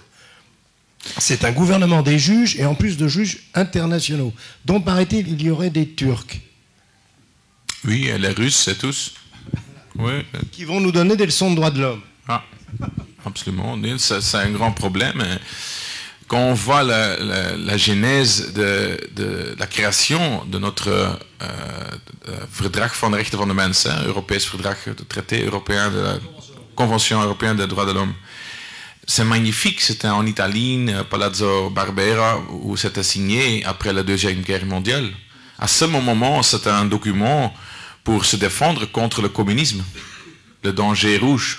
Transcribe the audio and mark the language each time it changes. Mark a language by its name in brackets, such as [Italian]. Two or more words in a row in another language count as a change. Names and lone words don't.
[French] C'est un gouvernement des juges, et en plus de juges internationaux, dont, paraît-il, il y aurait des Turcs. Oui, et les Russes, c'est tous. Oui. Qui vont nous donner des leçons de droits de l'homme. Ah, absolument. C'est un grand problème. Quand on voit la genèse de la création de notre [Dutch] Verdrag van de Rechten van de Mens, Europees Verdrag, [French] le traité européen de la Convention européenne des droits de l'homme, c'est magnifique. C'était en Italie, Palazzo Barbera, où c'était signé après la Deuxième Guerre mondiale. À ce moment, c'était un document pour se défendre contre le communisme, le danger rouge.